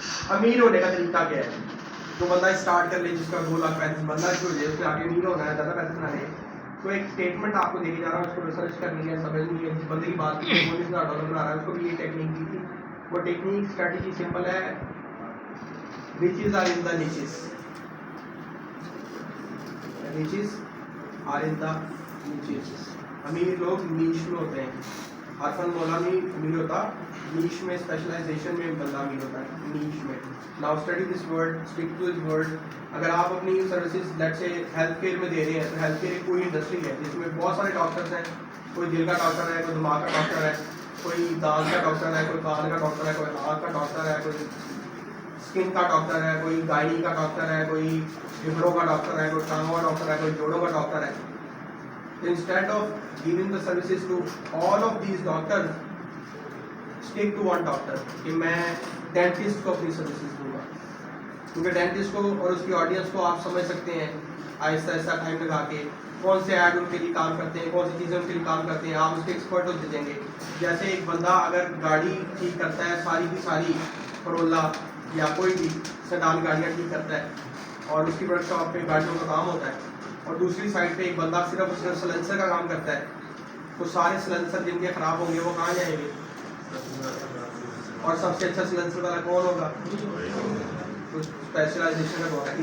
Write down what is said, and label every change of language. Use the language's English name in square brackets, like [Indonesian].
[Urdu] امیر ہونے کا طریقہ کیا ہے؟ جو بندہ اسٹارٹ کر لے, جس کا 2 لاکھ پیسے بندہ جو ہے اس کے آگے امیر ہونا ہے, زیادہ پیسے بنانے ہیں, تو ایک اسٹیٹمنٹ آپ کو دے کے جا رہا ہوں, اس کو ریسرچ کرنی ہے, سمجھنی ہے. جس بندے کی بات کی $19,000 بنا رہا ہے, اس کو بھی یہ ٹیکنیک دی تھی. وہ ٹیکنیک اسٹریٹجی سمپل ہے, [English] riches are in the niches. Riches are in the niches. [Urdu] امیر لوگ نیش میں ہوتے ہیں. ہر فن مولا میں امیر ہوتا, نیش میں اسپیشلائزیشن میں بندہ امیر ہوتا ہے, نیش میں. [English] Now study this word, stick to this word. [Urdu] اگر آپ اپنی سروسز لیٹ سے ہیلتھ کیئر میں دے رہے ہیں, تو ہیلتھ کیئر ایک پوری انڈسٹری ہے جس میں بہت سارے ڈاکٹرز ہیں. کوئی دل کا ڈاکٹر ہے, کوئی دماغ کا ڈاکٹر ہے, کوئی دانت کا ڈاکٹر ہے, کوئی کان کا ڈاکٹر ہے, کوئی آنکھ کا ڈاکٹر ہے, کوئی اسکن کا ڈاکٹر ہے, کوئی گائنی کا ڈاکٹر ہے, کوئی لیوروں کا ڈاکٹر ہے, کوئی ٹانگوں کا ڈاکٹر ہے, کوئی جوڑوں کا ڈاکٹر ہے. [English] Instead of giving the services to all of these doctors, stick to one doctor. [Urdu] کہ میں ڈینٹسٹ کو اپنی سروسز دوں گا, کیونکہ ڈینٹسٹ کو اور اس کی آڈینس کو آپ سمجھ سکتے ہیں آہستہ آہستہ ٹائم لگا کے, کون سے ایڈ ان کے لیے کام کرتے ہیں, کون سی چیزیں ان کے لیے کام کرتے ہیں, آپ اس کے ایکسپرٹ ہوتے دیں گے. جیسے ایک بندہ اگر گاڑی ٹھیک کرتا ہے, ساری کی ساری کرولا یا کوئی بھی سیڈان گاڑیاں ٹھیک کرتا ہے, اور اس کی ورک شاپ پہ گاڑیوں کا کام ہوتا ہے, اور دوسری سائڈ پہ ایک بندہ صرف سلنسر کا کام کرتا ہے, تو سارے سلنسر جن کے خراب ہوں گے وہ کہاں جائیں گے؟ اور سب سے اچھا سلنسر والا کون ہوگا؟ اسپیشلائزیشن کا ہوگا.